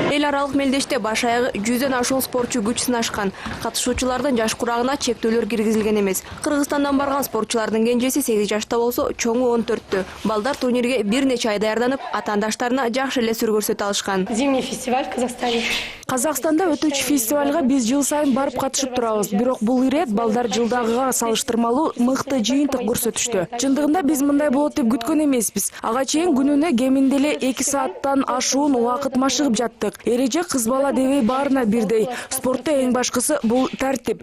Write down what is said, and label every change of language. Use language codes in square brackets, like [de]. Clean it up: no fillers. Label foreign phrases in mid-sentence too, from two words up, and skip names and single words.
[ky] аралык мелдеште баш аягы 100дөн ашуун спортчу күч сынашкан. Катышуучулардын жаш курагына чектөөлөр киргизилген эмес. Кыргызстандан барган спортчулардын кенжеси 8 жашта болсо, чоңу 14тө. Балдар турнирге бир нече ай даярданып, атаандаштарына жакшы эле сүр көрсөтө алышкан. [ru] Зимний фестиваль в Казахстане. [ky] Казакстанда өтүүчү фестивалга биз жыл сайын барып катышып турабыз. Бирок бул ирет балдар жылдагыга салыштырмалуу мыкты жыйынтык көрсөтүштү. Чындыгында биз мындай болот деп күткөн эмеспиз. Ага чейин күнүнө кеминде эле 2 сааттан ашуун убакыт машыгып жаттык. Эреже кыз бала дебей баарына бирдей. Спортто эң башкысы бул тартип.